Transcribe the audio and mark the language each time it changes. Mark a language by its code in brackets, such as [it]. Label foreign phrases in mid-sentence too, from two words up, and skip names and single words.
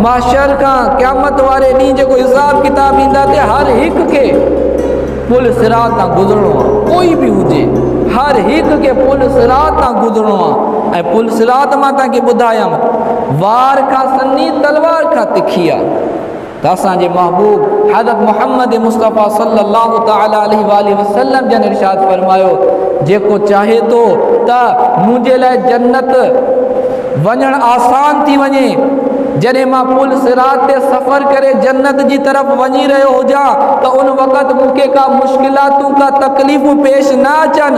[sd] महशर खां क़यामत वारे ॾींहुं जेको हिसाब किताब ईंदा ते हर हिकु खे पुल सिरात तां गुज़रणो आहे, कोई बि हुजे, हर हिकु खे पुल सिरात तां गुज़रणो आहे। ऐं पुल सिरात मां तव्हांखे ॿुधायमि, वार खां सन्नी, तलवार खां तिखी आहे। त असांजे महबूब हज़रत मुहम्मद मुस्तफ़ा [ar] صلى الله تعالى عليه وسلم [sd] जन इरशाद फरमायो, जेको चाहे थो त मुंहिंजे लाइ जन्नत वञणु आसान थी वञे, जॾहिं मां पुल सिरात ते सफ़र करे जन्नत जी तरफ़ वञी रहियो हुजां त उन वक़्तु मूंखे का मुश्किलातूं, का तकलीफ़ूं पेश न अचनि।